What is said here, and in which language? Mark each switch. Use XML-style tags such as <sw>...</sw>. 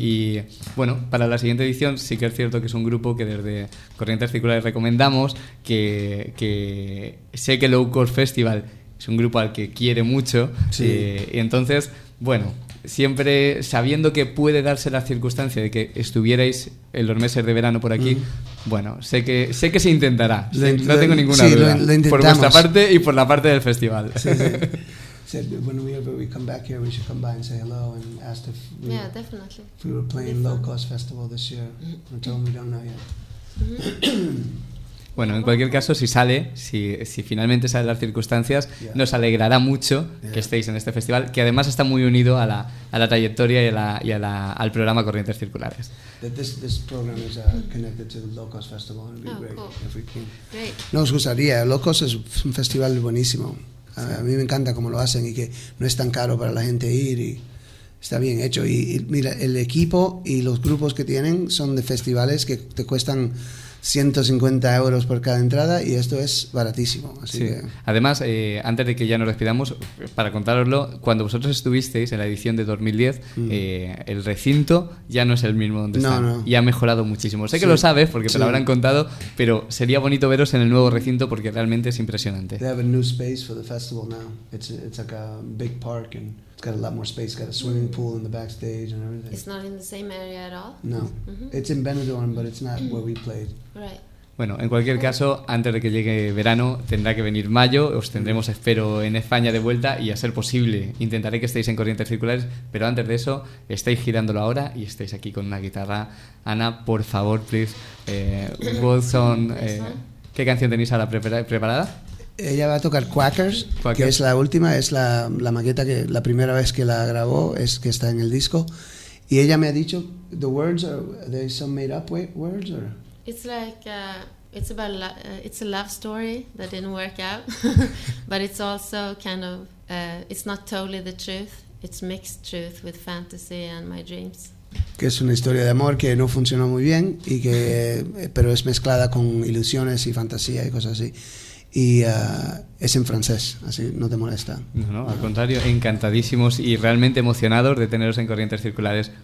<es>Y bueno, para la siguiente edición sí que es cierto que es un grupo que desde Corrientes Circulares recomendamos, que sé que Locos Festival es un grupo al que quiere mucho. Sí. Y entonces, bueno, siempre sabiendo que puede darse la circunstancia de que estuvierais en los meses de verano por aquí, bueno, sé que se intentará. No tengo ninguna duda. Lo intentamos. Por vuestra parte y por la parte del festival. Sí, sí.</es> <en>So, when we ever come back here, we should come by and say hello and ask if we, yeah, definitely. If we were playing Low Cost Festival this year. And tell them we don't know yet.</en> <es>Bueno, en cualquier caso, si sale, si finalmente salen las circunstancias, yeah, nos alegrará mucho, yeah, que estéis en este festival, que además está muy unido a la trayectoria y al programa Corrientes Circulares.</es> <en>This program is connected to the Low Cost Festival. It'd be great if we can.</en> <es>No, os gustaría. Low Cost es un festival buenísimo. A mí me encanta cómo lo hacen y que no es tan caro para la gente ir, y está bien hecho. Y mira, el equipo y los grupos que tienen son de festivales que te cuestan 150 euros por cada entrada, y esto es baratísimo. Así sí. Que además, antes de que ya nos despidamos, para contároslo, cuando vosotros estuvisteis en la edición de 2010, el recinto ya no es el mismo donde no, está. No. Y ha mejorado muchísimo. Sé que lo sabes porque te lo habrán contado, pero sería bonito veros en el nuevo recinto porque realmente es impresionante.</es> <en>They have a new space for the festival now. It's like a big park and it's got a lot more space. Got a swimming pool in the backstage and everything. It's not in the same area at all. No, mm-hmm. It's in Benidorm, but it's not where we played. Right.</en> <es>Bueno, en cualquier caso, antes de que llegue verano, tendrá que venir mayo. Os tendremos, espero, en España de vuelta, y a ser posible, intentaré que estéis en Corrientes Circulares. Pero antes de eso, estáis girándolo ahora y estáis aquí con una guitarra. Ana, por favor, please, Wilson. ¿Qué canción tenéis ahora preparada? Ella va a tocar Quackers, que es la última, es la maqueta que la primera vez que la grabó, es que está en el disco. Y ella me ha dicho,</es> <en>the words are there some made up words or it's like it's about it's a love story that didn't work out, but it's also kind of it's not totally the truth. It's mixed truth with fantasy and my dreams.</en> <es>Que es una historia de amor que no funcionó muy bien y que pero es mezclada con ilusiones y fantasía y cosas así. Y es en francés, así no te molesta. No, al contrario, encantadísimos y realmente emocionados de teneros en Corrientes Circulares.</es>